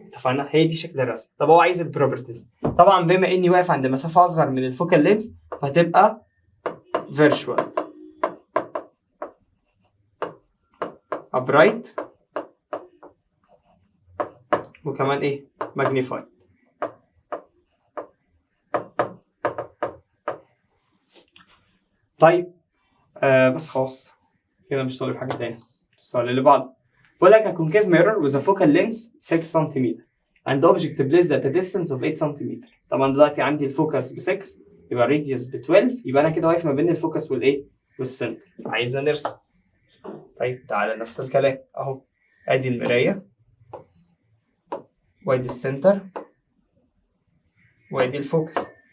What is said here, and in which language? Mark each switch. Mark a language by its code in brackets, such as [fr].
[ar] اتفقنا؟ هي دي شكل الرسم. طب هو عايز البروبرتيز. طبعا بما اني واقف عند مسافه اصغر من الفوكال لينز فهتبقى [en] virtual upright [ar] وكمان ايه magnified. طيب بس خلاص كده مش طالب حاجه تاني. السؤال اللي بعده بيقول لك [en] a concave mirror with a focal length 6 [ar] سم [en] and object placed at a distance of 8 سم. [ar] طبعا دلوقتي عندي الفوكس ب 6 يبقى الراديوس ب 12، يبقى انا كده واقف ما بين الفوكس والايه والسنتر. عايزنا نرسم. طيب تعالى نفس الكلام اهو، ادي المرايه وادي السنتر وادي الفوكس.